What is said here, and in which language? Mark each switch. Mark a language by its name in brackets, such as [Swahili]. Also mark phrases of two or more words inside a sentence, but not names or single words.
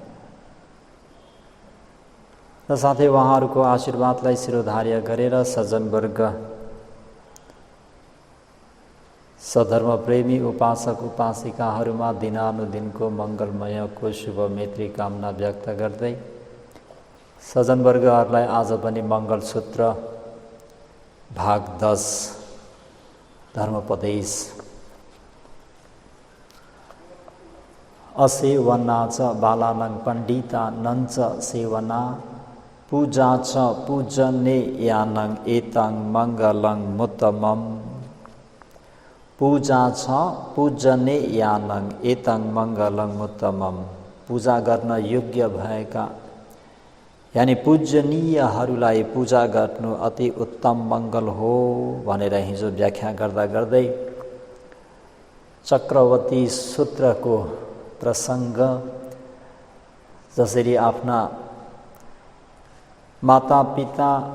[Nepali] र साथै उहाँहरूको आशीर्वादलाई शिरोधार्य गरेर सज्जनवर्ग सधर्मप्रेमी उपासक उपासिकाहरूमा दिनानुदिनको मङ्गलमयको शुभ मैत्री कामना व्यक्त गर्दै सज्जनवर्गहरूलाई आज पनि मङ्गलसूत्र भाग 10 धर्मोपदेश [Pali] असेवना च बालानां पण्डिता नञ्च सेवना पूजा च पूजनेयानां एतां मङ्गलं मुत्तमम्। पूजा छ पूजनेयानां एतां मङ्गलं मुत्तमम्। [Nepali] पूजा गर्न योग्य भएका यानी पूजनीयहरूलाई पूजा गर्नु अति उत्तम मङ्गल हो भनेर हिजो व्याख्या गर्दा गर्दै चक्रवर्ती सूत्रको प्रसङ्ग, जसरी आफ्ना माता पिता